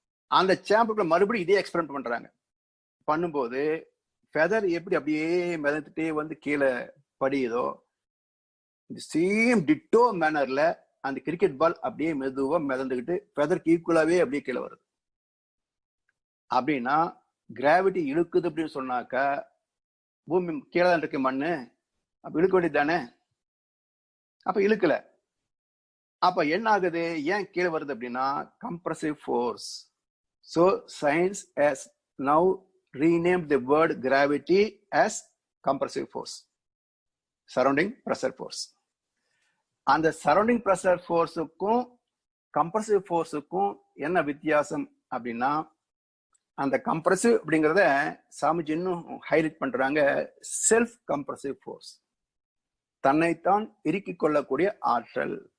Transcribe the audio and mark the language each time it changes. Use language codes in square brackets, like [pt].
[ta] அந்த சேம்பருக்குள்ள மறுபடியும் இதே எக்ஸ்பெரிமெண்ட் பண்றாங்க. பண்ணும்போது ஃபெதர் எப்படி அப்படியே மிதந்துட்டே கீழே படியுதோ, இந்த சேம் டிட்டோ மேனர்ல அந்த கிரிக்கெட் பால் அப்படியே மெதுவா மிதந்துக்கிட்டு ஃபெதருக்கு ஈக்குவலாவே அப்படியே கீழே வருது. அப்படின்னா கிராவிட்டி இழுக்குது அப்படின்னு சொன்னாக்கா, பூமி கீழே தான் இருக்கு மண்ணு, அப்ப இழுக்க வேண்டியது தானே. அப்ப இழுக்கல. அப்ப என்ன ஆகுது, ஏன் கீழே வருது அப்படின்னா compressive force. [en] So science has now renamed the word gravity as compressive force, surrounding pressure force. [ta] அந்த சரௌண்டிங் ப்ரெஷர் ஃபோர்ஸுக்கும் கம்ப்ரசிவ் ஃபோர்ஸுக்கும் என்ன வித்தியாசம் அப்படின்னா, அந்த கம்ப்ரசிவ் அப்படிங்கிறத சாமிஜி இன்னும் ஹைலைட் பண்றாங்க. செல்ஃப் கம்ப்ரசிவ் ஃபோர்ஸ், தன்னைத்தான் இறுக்கிக் கொள்ளக்கூடிய ஆற்றல்.